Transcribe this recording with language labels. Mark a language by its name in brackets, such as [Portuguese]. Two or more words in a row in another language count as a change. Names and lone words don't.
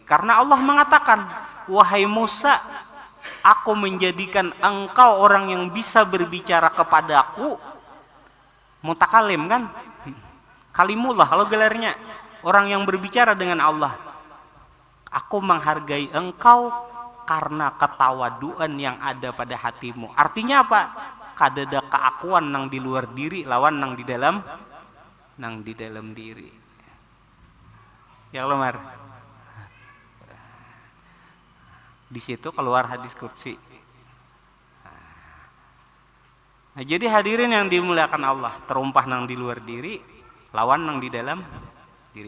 [Indonesian] Karena Allah mengatakan, wahai Musa, aku menjadikan engkau orang yang bisa berbicara kepadaku. Mutakalim kan? Kalimullah kalau gelarnya, orang yang berbicara dengan Allah. Aku menghargai engkau karena ketawaduan yang ada pada hatimu. Artinya apa? [Banjar] Kadada keakuan nang di luar diri lawan nang di dalam diri. Ya Lemar. [Indonesian] Di situ keluar hadis qudsi. Nah, jadi hadirin yang dimuliakan Allah, [Banjar] terumpah nang di luar diri lawan nang di dalam diri.